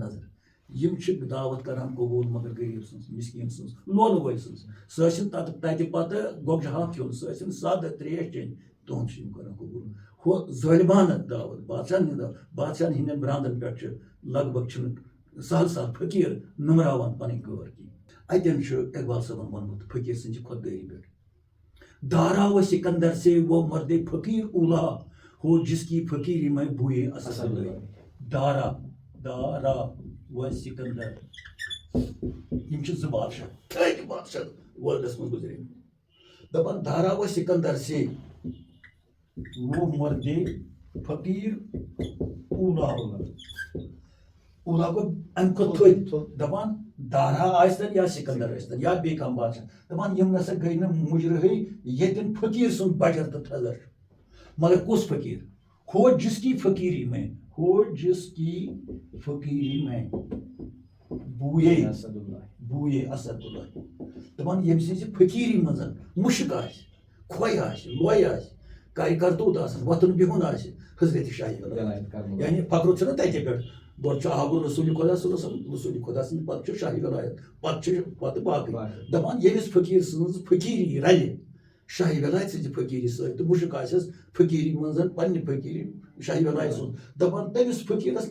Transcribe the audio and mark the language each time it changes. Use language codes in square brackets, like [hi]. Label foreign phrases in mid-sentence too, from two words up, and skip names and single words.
[ks] نظر یِم چھِ دعوت کران قبوٗل مگر غریٖب سٕنٛز مسکیٖن سٕنٛز لونہٕ وٲلۍ سٕنٛز سُہ ٲسِن تتہِ پتہٕ گۄگجہِ ہاکھ کھیوٚن سُہ ٲسِن سادٕ ترٛیش چیٚنۍ تُہُنٛد چھِ یِم کران قبوٗل ہُہ ظٲلمانہٕ دعوت بادشاہن ہٕنٛدٮ۪ن برانٛدن پٮ۪ٹھ چھِ لگ بگ چھِنہٕ سہل فقیٖر نُمراوان پنٕنۍ کٲر کینٛہہ اتٮ۪ن چھُ اقبال صٲبن ووٚنمُت فقیٖر سٕنٛزِ خۄددٲری پٮ۪ٹھ [ur] دارا و سکندر سے وہ مرد فقیر اولا ہو جس کی فقیری میں بوئے اصل دارا و سکندر یِم چھِ 2 بادشاہ وٲلڈس منٛز گُزرے دپان دارا و سکندر سے وہ مرد فقیر اولا [ks] گوٚو اَمہِ کھۄتہٕ تھٔدۍ دپان دارا ٲسۍتن یا سکندر ٲسۍتن یا بیٚیہِ کانٛہہ بادشاہ دپان یِم نسا گٔے نہٕ مُجرہٕے ییٚتٮ۪ن فقیٖر سُنٛد بجر تہٕ تھزر چھُ مگر کُس فقیٖر [ur] ہو جس کی فقیری میں بوٗیے اسد اللہ [ks] دپان ییٚمہِ سٕنٛزِ فقیٖری منٛز مُشک آسہِ کھۄے آسہِ لۄے آسہِ کرِ کرتوٗت آسن وۄتھُن بِہُن آسہِ حضرت شاہی ولایت یعنی فخرُت چھُنہ تَتہِ پٮ۪ٹھ گۄڈٕ چھُ آگُر رسوٗلِ خۄدا [ar] صلی اللہ علیہ وسلم [ks] رسوٗلِ خۄدا سٕنٛدِ پتہٕ چھُ شاہی ولایت پتہٕ باقٕے دپان ییٚمِس فقیٖر سٕنٛز فقیٖری رلہِ شاہی ولایت سٕنٛزِ فقیٖری سۭتۍ تہٕ مُشک آسٮ۪س فقیٖری منٛز پننہِ فقیٖری شاہی ولایت سُنٛد دپان تٔمِس فقیٖرس